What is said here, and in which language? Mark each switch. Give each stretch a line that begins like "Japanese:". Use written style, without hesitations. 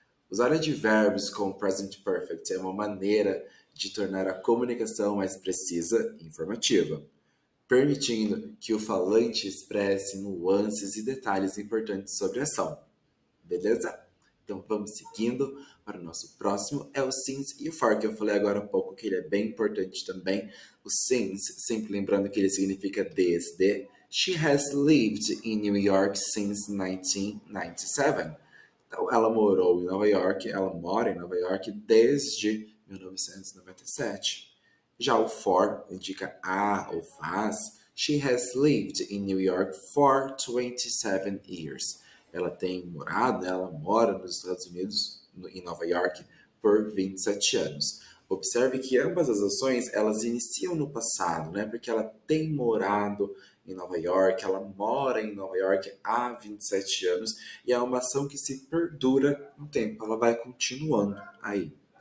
Portuguese: Usar advérbios com present perfect é uma maneira de tornar a comunicação mais precisa e informativa, permitindo que o falante expresse nuances e detalhes importantes sobre a ação. Beleza? Então vamos seguindo para o nosso próximo, é o since e o for, que eu falei agora há pouco que ele é bem importante também. O since, sempre lembrando que ele significa desde.
English: She has lived in New York since 1997.
Portuguese: Então ela morou em Nova York, ela mora em Nova York desde 1997. Já o for indica a ou faz.
English: She has lived in New York for 27 years.
Portuguese: Ela tem morado, ela mora nos Estados Unidos, em Nova York, por 27 anos. Observe que ambas as ações, elas iniciam no passado, né? Porque ela tem morado em Nova York, ela mora em Nova York há 27 anos, e é uma ação que se perdura no tempo, ela vai continuando aí.